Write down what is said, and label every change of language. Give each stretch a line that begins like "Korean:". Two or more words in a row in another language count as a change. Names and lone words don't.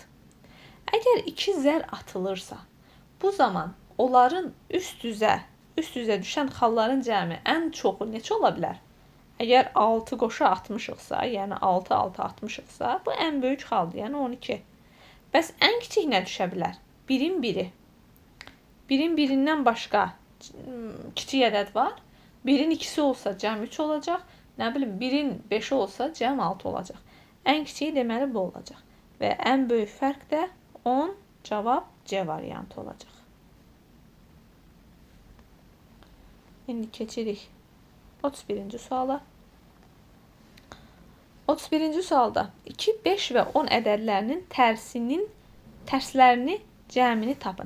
Azerbaijani: Əgər 2 zər atılırsa, bu zaman onların üst-üzə düşən xalların cəmi ən çoxu neçə ola bilər? Əgər 6 qoşa atmışıqsa, yəni 6-6 atmışıqsa, bu ən böyük xaldır, yəni 12. Bəs ən kiçik nə düşə bilər? 1-in 1-i. 1-in 1-indən başqa kiçik ədəd var. 1-in 2-si olsa cəm 3 olacaq. Nə bilim, 1-in 5-i olsa cəm 6 olacaq. Ən kiçiyi deməli bu olacaq. Və ən böyük fərq də 10, cavab C variantı olacaq. İndi keçirik 31-ci suala. 31-ci sualda 2, 5 və 10 ədədlərinin tərslərini cəmini tapın.